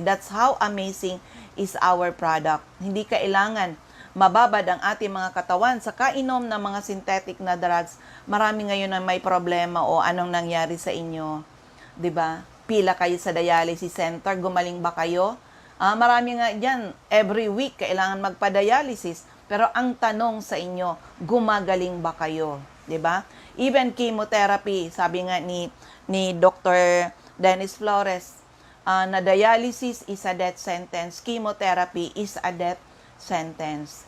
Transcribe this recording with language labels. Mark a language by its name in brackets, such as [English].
[English] That's how amazing is our product. [Filipino] Hindi kailangan mababad ang ating mga katawan sa kainom ng mga synthetic na drugs. Marami ngayon na may problema o anong nangyari sa inyo. 'Di ba? Pila kayo sa dialysis center, gumaling ba kayo? Marami nga diyan, [English] every week [Filipino] kailangan magpa-dialysis. Pero ang tanong sa inyo, gumagaling ba kayo? 'Di ba? [English] Even chemotherapy, [Filipino] sabi nga ni Dr. [English] Dennis Flores, na dialysis is a death sentence, chemotherapy is a death sentence.